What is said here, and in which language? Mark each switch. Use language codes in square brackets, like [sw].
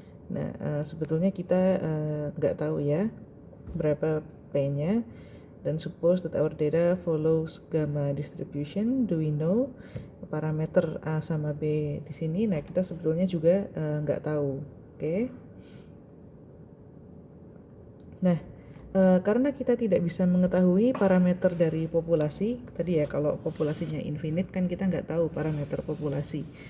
[id] Nah, sebetulnya kita nggak tahu ya berapa P-nya. [en] Dan suppose that our data follows gamma distribution. Do we know parameter A [id] sama B di sini? Nah, kita sebetulnya juga nggak tahu. Oke. Nah, karena kita tidak bisa mengetahui parameter dari populasi, tadi ya kalau populasinya infinite kan kita nggak tahu parameter populasi.